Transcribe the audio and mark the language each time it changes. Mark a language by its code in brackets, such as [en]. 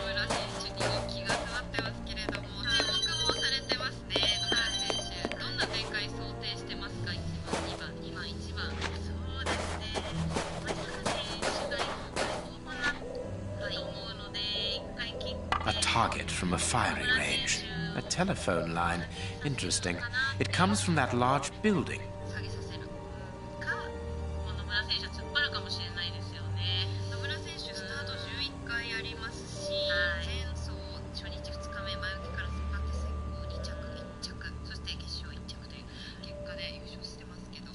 [ja] 野村選手に人気が詰まってますけれども、注目もされてますね。野村選手、どんな展開想定してますか？1番2番2番1番。そうですね、松坂選手が今後なと思うので、一回キック [en] A target from a firing range. A telephone line. Interesting. It comes from that large building. [ja] 下げさせるか、もう野村選手は突っ張るかもしれないですよね。野村選手スタート11回ありますし、はい前走初日2日目前受けから迫って先行2着1着、そして決勝1着という結果で優勝してますけど、